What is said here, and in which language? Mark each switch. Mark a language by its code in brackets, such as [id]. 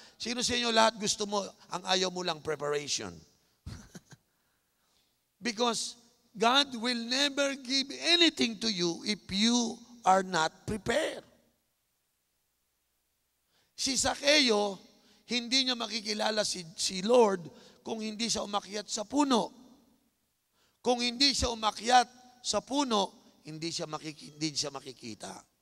[tl] Sino sa inyo lahat gusto mo, ang ayaw mo lang preparation? [en] Because God will never give anything to you if you are not prepared. [tl] Si Zaccheo, hindi niya makikilala si Lord kung hindi siya umakyat sa puno. Kung hindi siya umakyat sa puno, hindi siya makikita.